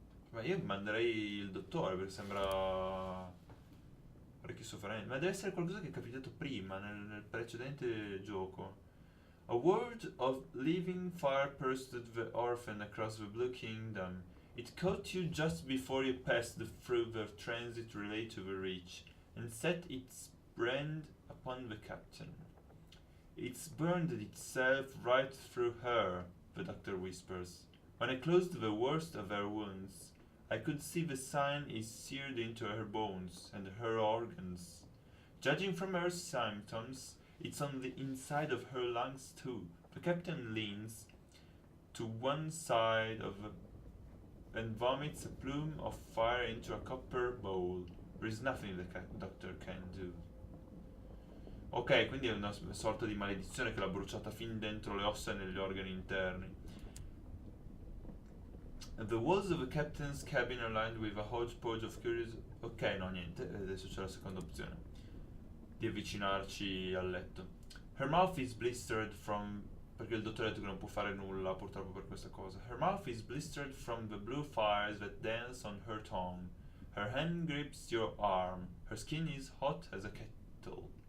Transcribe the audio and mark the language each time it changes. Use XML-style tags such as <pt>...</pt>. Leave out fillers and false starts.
<it>Ma io manderei il dottore perché sembra parecchio sofferente. Ma deve essere qualcosa che è capitato prima, nel precedente gioco.</it> <en>A word of living fire pursued the orphan across the Blue Kingdom. It caught you just before you passed through the transit relay to the Reach, and set its brand upon the captain. It's burned itself right through her, the doctor whispers. When I closed the worst of her wounds, I could see the sign is seared into her bones and her organs. Judging from her symptoms, it's on the inside of her lungs too. The captain leans to one side and vomits a plume of fire into a copper bowl. There is nothing the doctor can do.</en> <it>Ok, quindi è una sorta di maledizione che l'ha bruciata fin dentro le ossa e negli organi interni.</it> <en>The walls of the captain's cabin are lined with a hodgepodge of curious.</en> <it>Ok, no, niente. Adesso c'è la seconda opzione di avvicinarci al letto.</it> <en>Her mouth is blistered from.</en> <it>Perché il dottore ha detto che non può fare nulla purtroppo per questa cosa.</it> <en>Her mouth is blistered from the blue fires that dance on her tongue. Her hand grips your arm. Her skin is hot as a kettle.</en>